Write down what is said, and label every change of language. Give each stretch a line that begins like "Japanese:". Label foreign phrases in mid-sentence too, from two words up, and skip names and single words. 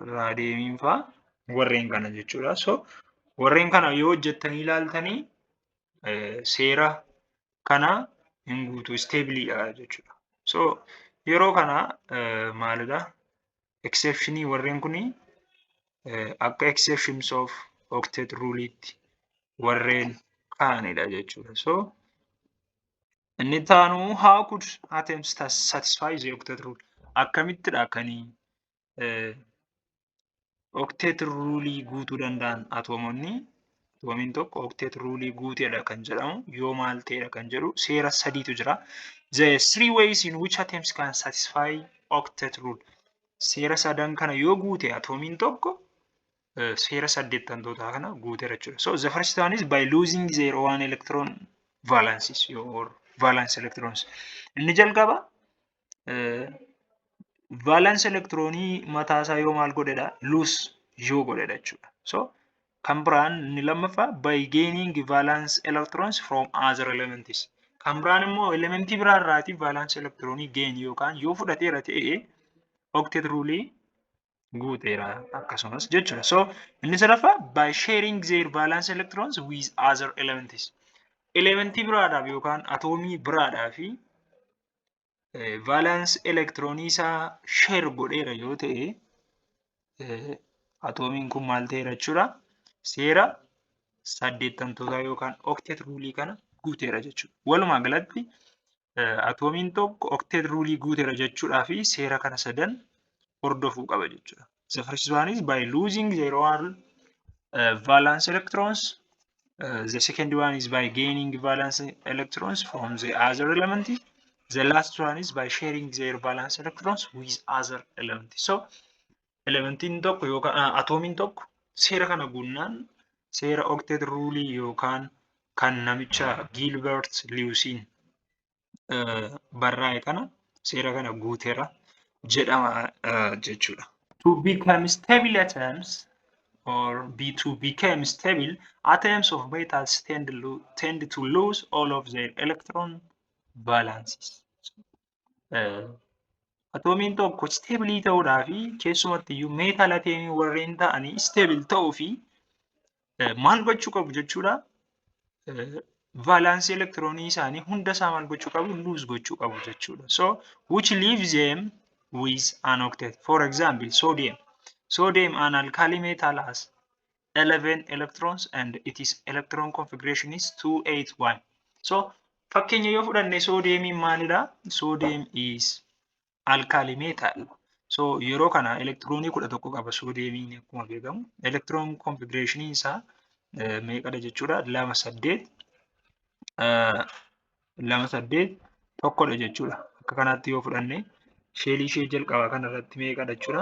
Oromo: Raadiyeemiin fa'a warreen kana jechuudha. So warreen kana yoo hojjettanii ilaaltanii seera kana hin guutu stabiliidha jechuudha. So yeroo kana maalidha exceptionii warreen kuni akka
English: exceptions of octet
Oromo: ruleetti warreen kaa'anidha jechuudha.
English: So
Oromo: inni taanu
English: how could atoms satisfy the octet rule?
Oromo: Akkamittidha kanii
English: octet rulii
Oromo: guutuu danda'an atoomonni? Atoomiin tokko
English: octet rulii
Oromo: guuteedha kan jedhamu yoo maal ta'edha kan jedhu seera sadiitu jira.
English: The 3 ways in which atoms can satisfy octet rule.
Oromo: Seera sadan kana yoo guute atoomiin tokko seera saddeettantootaa kana guuteera jechuudha.
English: So the first one is by losing their one electron valences or valence electrons.
Oromo: Inni jalqaba
English: valence electronii
Oromo: mataasaa yoo maal godhedha lose yoo godhedha jechuudha.
English: So
Oromo: kan biraan inni lammaffaa
English: by gaining valence electrons from other elements.
Oromo: Kan biraan immoo elementii biraa irraatii
English: valence electronii
Oromo: gain yookaan yoo fudhateera ta'e
English: octet rulii
Oromo: guuteera akkasumas jechuudha.
English: So
Oromo: inni sadaffaa
English: by sharing their valence electrons with other elements.
Oromo: Elementii biraadhaaf yookaan atoomii biraadhaaf
English: valence electronii
Oromo: isaa share godheera yoo ta'e atoomiin kun maal ta'eera jechuudha. Seera saddeettantootaa yookaan
English: octet rulii
Oromo: kana guuteera jechuudha. Walumaa galatti atoomiin tokko
English: octet rulii
Oromo: guuteera jechuudhaa fi seera kana sadan hordofuu qaba jechuudha.
English: The first one is by losing their one valence electrons. The second one is by gaining valence electrons from the other element. The last one is by sharing their valence electrons with other elements.
Oromo: So elementiin tokko yookaan atoomiin tokko seera kana guunnaan seera
English: octet rulii
Oromo: yookaan kan namicha Gilbert Lewisiin barraa'e kana seera kana guuteera jedhama jechuudha.
English: To become stable atoms or to become stable atoms of metals tend to lose all of their electron valences.
Oromo: Atoomiin tokko stable ta'uudhaa fi keessumatti iyyuu meetal atomii warreen ta'anii stable ta'uu fi maal gochuu qabu jechuudha. Valence electronii isaanii hunda isaa maal gochuu qabu lose gochuu qabu jechuudha.
English: So which leaves them with an octet. For example, sodium. Sodium, an alkali metal, has 11 electrons and its electron configuration is 281.
Oromo: So fakkeenya yoo fudhanne sodiumiin maalidha?
English: Sodium is alkali metal.
Oromo: So yeroo kana elektiroonii 11 qaba sodiumiin akkuma beekamu.
English: Electron configuration
Oromo: isaa meeqadha jechuudha? 2 tokkodha jechuudha. Akka kanatti yoo fudhanne sheelii ishee jalqabaa kanarratti meeqadha jechuudha?